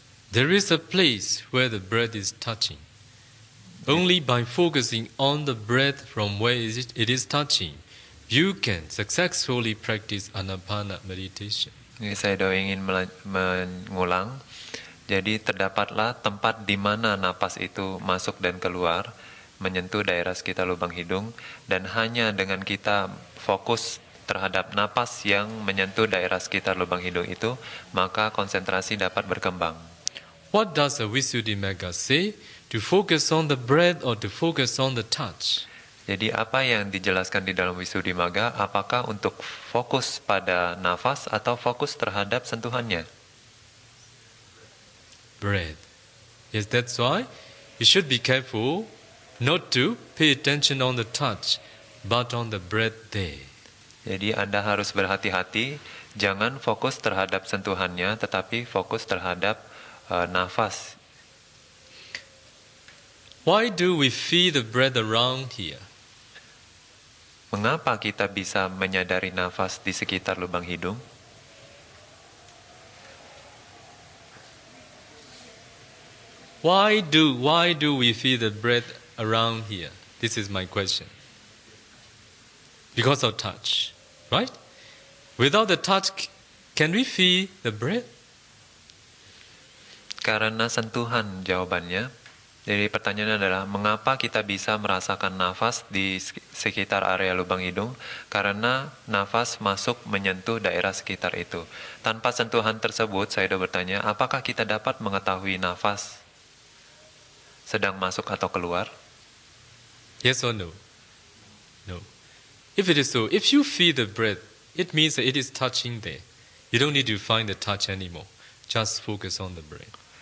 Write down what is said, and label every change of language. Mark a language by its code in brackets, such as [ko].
[en] There is a place where the breath is touching. Only by focusing on the breath from where it is touching, you can successfully practice anapana meditation. [id] Ini saya ingin mengulang. Jadi terdapatlah tempat di mana napas itu masuk dan keluar, menyentuh daerah sekitar lubang hidung, dan hanya dengan kita fokus terhadap napas yang menyentuh daerah sekitar lubang hidung itu, maka konsentrasi dapat berkembang. [en] What does the Visuddhimagga say? To focus on the breath or to focus on the touch? [id] Jadi apa yang dijelaskan di dalam Visuddhimagga, apakah untuk fokus pada nafas atau fokus terhadap sentuhannya? [en] Breath. Yes, that's why you should be careful not to pay attention on the touch, but on the breath there. [id] Jadi Anda harus berhati-hati, jangan fokus terhadap sentuhannya, tetapi fokus terhadap nafas. [en] Why do we feel the breath around here? [id] Mengapa kita bisa menyadari nafas di sekitar lubang hidung? [en] Why do we feel the breath around here? This is my question. Because of touch, right? Without the touch, can we feel the breath? [id] Karena sentuhan jawabannya. Jadi pertanyaannya adalah, mengapa kita bisa merasakan nafas di sekitar area lubang hidung? Karena nafas masuk menyentuh daerah sekitar itu. Tanpa sentuhan tersebut, saya sudah bertanya, apakah kita dapat mengetahui nafas sedang masuk atau keluar? [en] Yes or no? No. If it is so, if you feel the breath, it means that it is touching there. You don't need to find the touch anymore. Just focus on the breath.